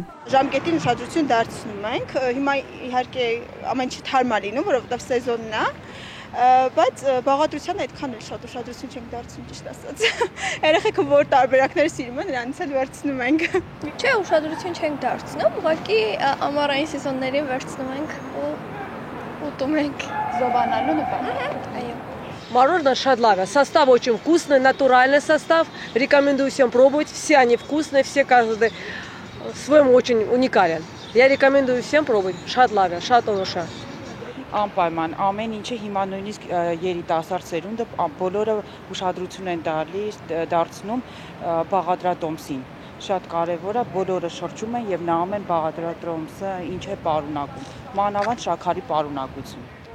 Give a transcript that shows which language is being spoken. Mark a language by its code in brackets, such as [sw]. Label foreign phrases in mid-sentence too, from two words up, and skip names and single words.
[hy] Ժամկետին ուշադրություն դարձնում ենք, հիմա իհարկե ամեն ինչ թարմ է լինում, որովհետեւ սեզոնն է, բայց բաղադրության այդքան էլ շատ ուշադրություն չենք դարձնում, ճիշտ ասած։ Երեխեքը որ տարբերակներ սիրում են, նրանց էլ վերցնում ենք։ Չէ, ուշադրություն չենք դարձնում, ուղղակի ամառային սեզոններին վերցնում ենք ու ուտում ենք Զովանալու նպատակով։ Այո։ [ru] Мороженое шадлага. Состав очень вкусный, натуральный состав. Рекомендую всем пробовать. Все они вкусные, все каждый своим очень уникален. Я рекомендую всем пробовать. Шадлага, шатонуша. [hy] Անպայման ամեն ինչը հիմա նույնիսկ երիտասարդ սերունդը բոլորը ուշադրություն են դարձնում բաղադրատոմսին։ Շատ կարևոր է, բոլորը շրջում են եւ նայում են բաղադրատոմսը ինչ է պարունակում։ Մանավանդ շաքարի պարունակություն։